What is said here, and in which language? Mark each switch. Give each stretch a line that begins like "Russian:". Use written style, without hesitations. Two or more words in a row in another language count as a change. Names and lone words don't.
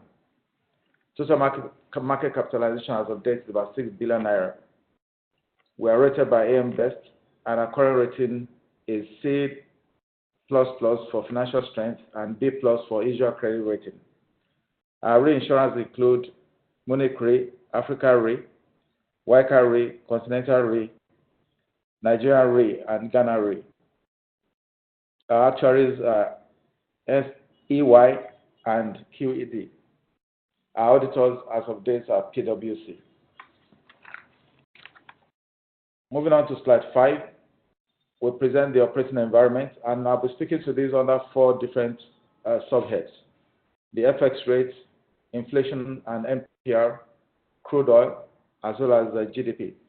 English: Total market capitalization as of date is about 6 billion naira. We are rated by AM Best, and our current rating is C++ for financial strength and B+ for usual credit rating. Our reinsurance include Munich Re, Africa Re, Waika Re, Continental Re, Nigeria Re, and Ghana Re. Our actuaries are SEY and QED. Our auditors as of date are PwC. Moving on to slide 5, we present the operating environment, and I'll be speaking to these under 4 different subheads: the FX rate, inflation and MPR, crude oil, as well as the GDP.